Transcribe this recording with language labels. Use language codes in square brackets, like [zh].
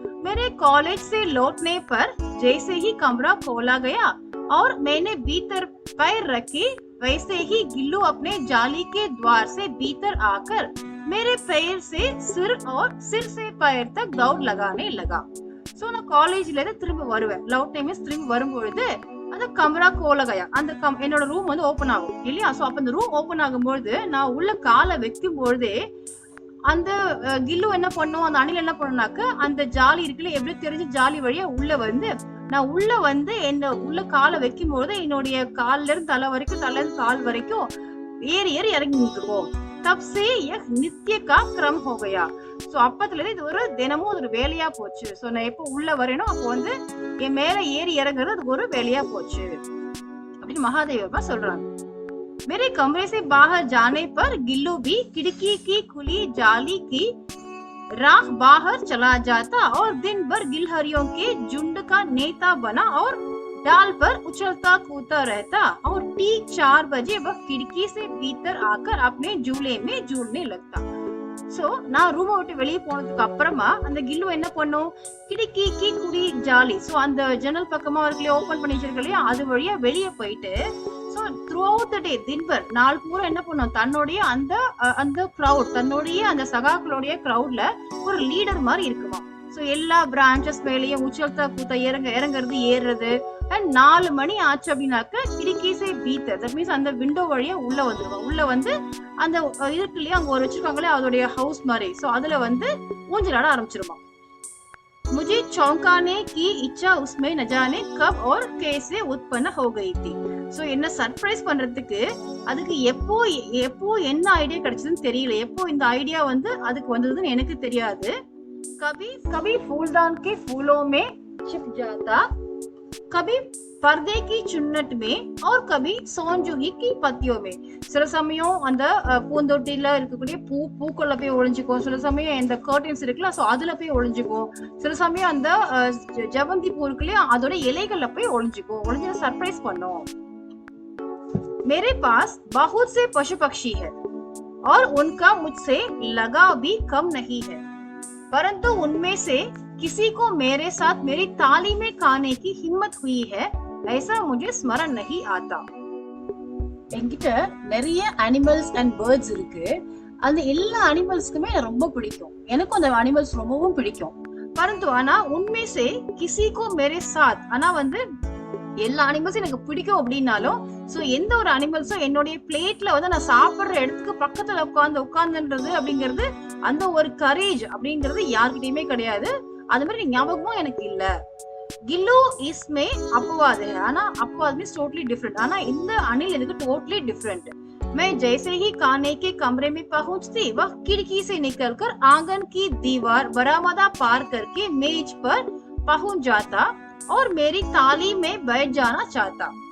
[hi] मेरे कॉलेज से लौटने पर जैसे ही कमरा खोला गया और मैंने भीतर पैर रखे, वैसे ही गिल्लू अपने जाली के द्वार से भीतर आकर मेरे पैर से सिर और सिर से पैर तक दौड़ लगाने लगा. [ta] சோ நான் காலேஜ்ல இருந்து திரும்ப வருவேன், லவுட் டைம் திரும்ப வரும்பொழுது அந்த [hi] கமரா கோலகையா [ta] அந்த என்னோட ரூம் வந்து ஓபன் ஆகும் இல்லையா. சோ அப்ப அந்த ரூம் ஓபன் ஆகும்பொழுது நான் உள்ள காலை வைக்கும் பொழுதே அந்த கில்லு என்ன பண்ணும், அந்த அணில் என்ன பண்ணுனாக்க அந்த ஜாலி இருக்குல்ல, எப்படி தெரிஞ்சு ஜாலி வழியா உள்ள வந்து நான் உள்ள வந்து என்ன உள்ள காலை வைக்கும் பொழுது என்னுடைய கால்ல இருந்து தலை வரைக்கும் தலை இருந்து கால் வரைக்கும் ஏறி ஏறி இறங்கி நிற்கும். [hi] தப்சே நித்திய கா கிரம் ஹோகையா. [ta] சோ அப்பத்துல இருந்து இது ஒரு தினமும் ஒரு வேலையா போச்சு. சோ நான் எப்போ உள்ள வரேனோ அப்போ வந்து என் மேல ஏறி இறங்குறது அது ஒரு வேலையா போச்சு அப்படின்னு மகாதேவா சொல்றாங்க. [hi] मेरे कमरे से बाहर जाने पर गिल्लू भी खिड़की की खुली जाली की राह बाहर चला जाता और दिन भर गिलहरियों के झुंड का नेता बना और डाल पर उछलता कूदता रहता और ठीक 4 बजे वह खिड़की से भीतर आकर अपने झूले में झूलने लगता. [ta] சோ நான் ரூமை விட்டு வெளியே போனதுக்கு அப்புறமா அந்த கில்லு என்ன பண்ணும், கிடுக்கிக்கு குடி ஜாலி சோ அந்த ஜன்னல் பக்கமா இருக்குல்லையா ஓபன் பண்ணி வச்சிருக்க இல்லையா, அது வழியா வெளியே போயிட்டு சோ [en] throughout the day [ta] தின்பர் நாள் பூரா என்ன பண்ணும், தன்னுடைய அந்த crowd, தன்னுடைய அந்த சகாக்களுடைய crowdல ஒரு லீடர் மாதிரி இருக்குமா. சோ எல்லா பிரான்ச்சஸ் மேலேயும் [hi] உச்சல்தா கூத்த [ta] இறங்குறது ஏறுறது. அண்ட் 4 மணி ஆச்சு அப்படின்னாக்க [hi] கிடிக்கீசை பீத்தர், [en] that means [ta] அந்த விண்டோ வழியா உள்ள வந்துருவோம். உள்ள வந்து அந்த இருக்கு இல்லையா, அங்க ஒரு வச்சிருக்காங்களே அதோடைய ஹவுஸ் மாதிரி, சோ அதுல வந்து ஊஞ்சலாட ஆரம்பிச்சிருமா. [hi] मुझे चौंकाने की इच्छा उसमें न जाने कब और कैसे उत्पन्न हो गई थी. [ta] சோ என்ன சர்ப்ரைஸ் பண்றதுக்கு அதுக்கு எப்போ என்ன ஐடியா கிடைச்சதுன்னு தெரியல. எப்போ இந்த ஐடியா வந்து அதுக்கு வந்ததுன்னு எனக்கு தெரியாது. [hi] कभी कभी फूलदान के फूलों में छिप जाता, कभी पर्दे की चुन्नट में और कभी सोनजुगी की पत्तियों में. [ta] சில சமயம் அந்த பூந்தொட்டில இருக்கக்கூடிய பூக்குள்ள போய் ஒளிஞ்சுக்கும், சில சமயம் இந்த கர்டன்ஸ் இருக்குல்ல சோ அதுல போய் ஒளிஞ்சுக்கும், சில சமயம் அந்த ஜவந்தி பூ இருக்குல்லையா அதோட இலைகள்ல போய் ஒளிஞ்சு சர்ப்ரைஸ் பண்ணும். [hi] मेरे पास बहुत से पशु पक्षी है और उनका मुझसे लगाव भी कम नहीं है, परंतु उनमें से किसी को मेरे साथ मेरी ताली में खाने की हिम्मत हुई है ऐसा मुझे स्मरण नहीं आता. [ta] என்கிட்ட நிறைய அனிமல்ஸ் அண்ட் பேர்ட்ஸ் இருக்கு. அந்த எல்லா அனிமல்ஸ்க்குமே ரொம்ப பிடிக்கும், எனக்கும் அந்த அனிமல்ஸ் ரொம்பவும் பிடிக்கும். பரந்து ஆனா [hi] உண்மை சே கிசி கோ மேரே சாத், [ta] ஆனா வந்து எல்லா அனிமல்ஸும் எனக்கு பிடிக்கும் அப்படின்னாலும் சோ எந்த ஒரு அனிமல்ஸும் என்னுடைய பிளேட்ல வந்து நான் சாப்பிடுற இடத்துக்கு பக்கத்துல உட்கார்ந்துன்றது அப்படிங்கிறது அந்த ஒரு கரேஜ் அப்படிங்கிறது யார்கிட்டயுமே கிடையாது. அது மாதிரி ஞாபகமும் எனக்கு இல்ல. [hi] கில்லு இஸ்மே अपवाद है, [ta] ஆனா [hi] अपवाद [en] Means totally different. [ta] ஆனா இந்த அணில் இதுக்கு டோட்டலி டிஃபரெண்ட். [hi] मैं जैसे ही खाने के कमरे में पहुंचती वह खिड़की से निकलकर आंगन की दीवार बरामदा पार करके मेज पर पहुंच जाता और मेरी ताली में बैठ जाना चाहता.